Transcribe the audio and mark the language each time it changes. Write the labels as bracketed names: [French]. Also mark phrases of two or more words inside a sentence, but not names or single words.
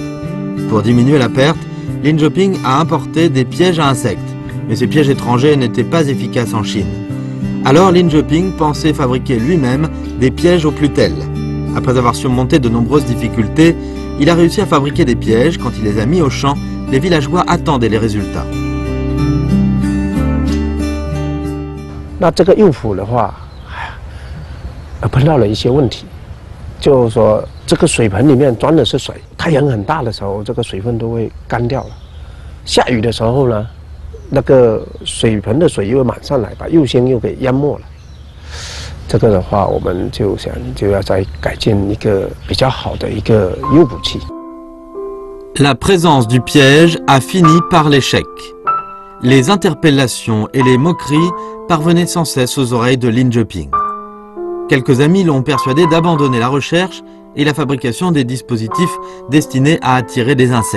[French] Pour diminuer la perte, Li Zheping a importé des pièges à insectes, mais ces pièges étrangers n'étaient pas efficaces en Chine. Alors Li Zheping pensait fabriquer lui-même des pièges aux plutelles. Après avoir surmonté de nombreuses difficultés, il a réussi à fabriquer des pièges. Quand il les a mis au champ, les villageois attendaient les résultats. [Chinese] 那这个诱捕的话，碰到了一些问题，就是说这个水盆里面装的是水，太阳很大的时候，这个水分都会干掉了。下雨的时候呢，那个水盆的水又会满上来，把釉芯又给淹没了。这个的话，我们就要再改进一个比较好的一个诱捕器。 [French] La présence du piège a fini par l'échec. Les interpellations et les moqueries parvenaient sans cesse aux oreilles de Lin Je-ping. Quelques amis l'ont persuadé d'abandonner la recherche et la fabrication des dispositifs destinés à attirer des insectes.